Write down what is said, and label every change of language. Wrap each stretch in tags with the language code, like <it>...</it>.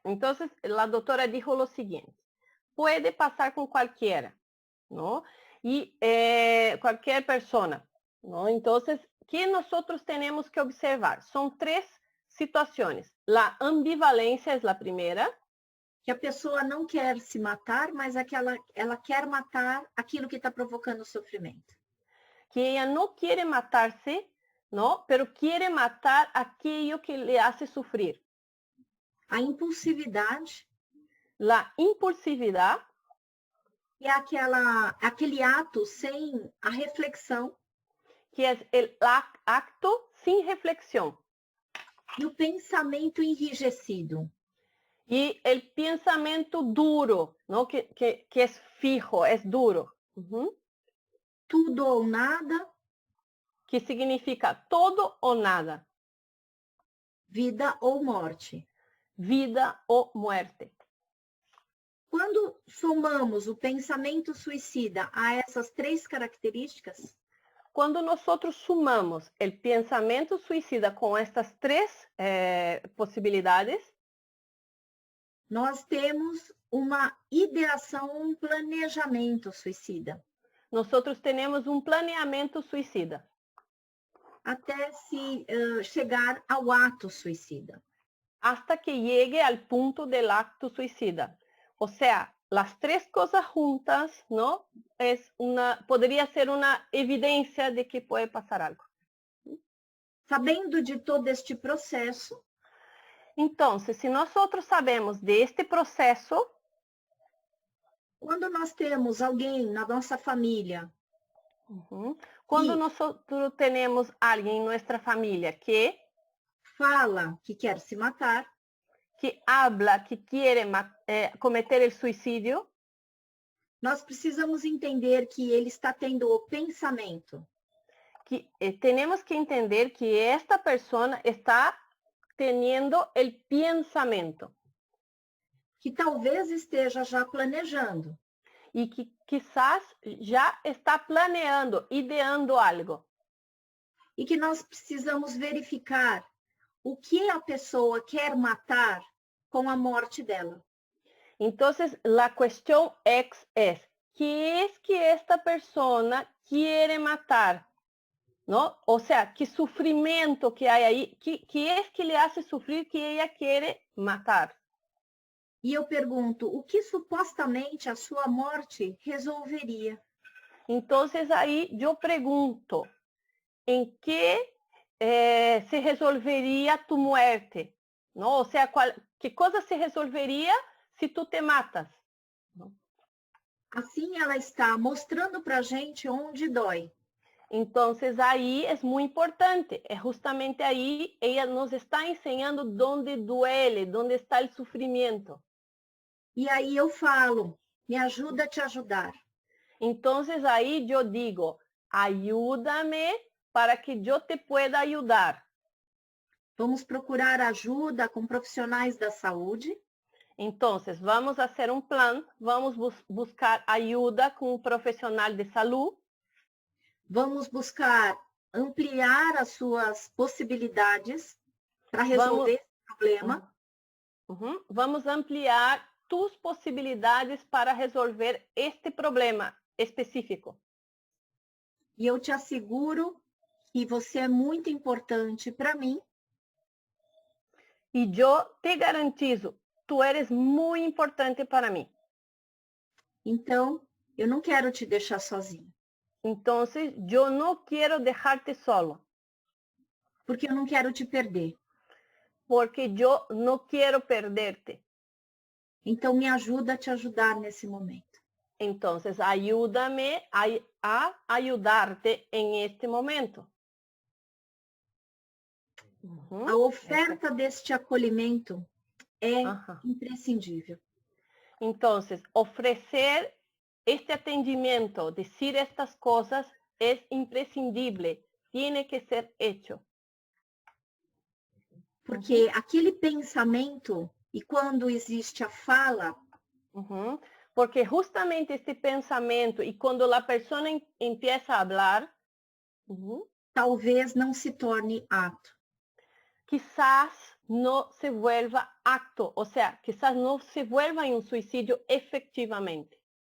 <es>Entonces, la doctora dijo lo siguiente. Puede pasar con cualquiera, ¿no? Y cualquier persona, ¿no? Entonces, ¿qué nosotros tenemos que observar? Son 3 situaciones. La ambivalencia es la primera.</es> <pt>Que a pessoa não quer se matar, mas ela quer matar aquilo que está provocando o sofrimento.</pt> <es>Que ella no quiere matarse, ¿no? Pero quiere matar aquello que le hace sufrir.</es> <pt>A impulsividade.</pt> <es>La impulsividad.</es> <pt>E aquele ato sem a reflexão.</pt> <es>Que es el acto sin reflexión.</es> <pt>E o pensamento enrijecido.</pt> <es>Y el pensamiento duro, ¿no? Que es fijo, es duro.</es> <pt>Tudo ou nada.</pt> <es>Que significa todo o nada.</es> <pt>Vida ou morte.</pt> <es>Vida ou muerte.</es> <pt>Quando somamos o pensamento suicida a essas 3 características,</pt> <es>quando nosotros sumamos el pensamiento suicida</es> <pt>com estas 3 possibilidades, nós temos uma ideação, um planejamento suicida.</pt> <es>Nosotros tenemos</es> <pt>um planeamento</pt> <es>suicida.</es> <pt>Até se chegar ao ato suicida.</pt> <es>hasta que llegue al punto del acto suicida. O sea, las tres cosas juntas, ¿no? Podría ser una evidencia de que puede pasar algo.</es> <pt>Sabendo de todo este processo,</pt> <es>Entonces, si nosotros sabemos de este proceso,</es> <pt>quando nós temos alguém na nossa família</pt> <es>cuando nosotros tenemos alguien en nuestra familia que</es> <pt>fala que quer se matar,</pt> <es>que habla que quiere cometer el suicidio,</es> <pt>nós precisamos entender que ele está tendo o pensamento.</pt> <es>que tenemos que entender que esta persona está teniendo el pensamiento</es> <pt>Que talvez esteja já planejando.</pt> <es>y que quizás ya está planeando, ideando algo.</es> <pt>E que nós precisamos verificar o que a pessoa quer matar com a morte dela.</pt> <es>Entonces, la cuestión es, ¿qué es que esta persona quiere matar? ¿No? O sea, ¿qué sufrimiento que hay ahí? ¿Qué es que le hace sufrir que ella quiere matar?</es> <pt>E eu pergunto, o que supostamente a sua morte resolveria?</pt> <es>Entonces, ahí yo pregunto, ¿en qué se resolvería tu muerte? ¿No? O sea, ¿qué cosa se resolvería si tú te matas? ¿No?</es> <pt>Assim ela está mostrando para a gente onde dói.</pt> <es>Entonces ahí es muy importante, es justamente ahí ella nos está enseñando dónde duele, dónde está el sufrimiento.</es> <pt>E aí eu falo, me ajuda a te ajudar.</pt> <es>Entonces ahí yo digo, ayúdame para que yo te pueda ayudar.</es> <pt>Vamos procurar ajuda com profissionais da saúde.</pt> <es>Entonces vamos a hacer un plan, vamos buscar ayuda con un profesional de salud.</es> <pt>Vamos buscar ampliar as suas possibilidades para resolver esse problema.</pt> <es>Vamos ampliar tus posibilidades para resolver este problema específico.</es> <pt>E eu te asseguro que você é muito importante para mim. E eu te</pt> <es>garantizo, tu eres muy importante</es> <pt>para mim. Então, eu não quero te deixar sozinho.</pt> <es>Entonces, yo no quiero dejarte solo.</es> <pt>Porque eu não quero te perder.</pt> <es>Porque yo no quiero perderte.</es> <pt>Então, me ajuda a te ajudar nesse momento.</pt> <es>Entonces, ayúdame a ayudarte en este momento.</es> <pt>A oferta deste acolhimento é imprescindível.</pt> <es>Entonces, ofrecer este atendimiento, decir estas cosas, es imprescindible. Tiene que ser hecho.</es> <pt>Porque aquele pensamento, e quando existe a fala,</pt> <es>porque justamente este pensamento, y cuando la persona empieza a hablar,</es> <pt>talvez não se torne ato.</pt> <es>Quizás no se vuelva acto, o sea, quizás no se vuelva en un suicidio efectivamente.</es>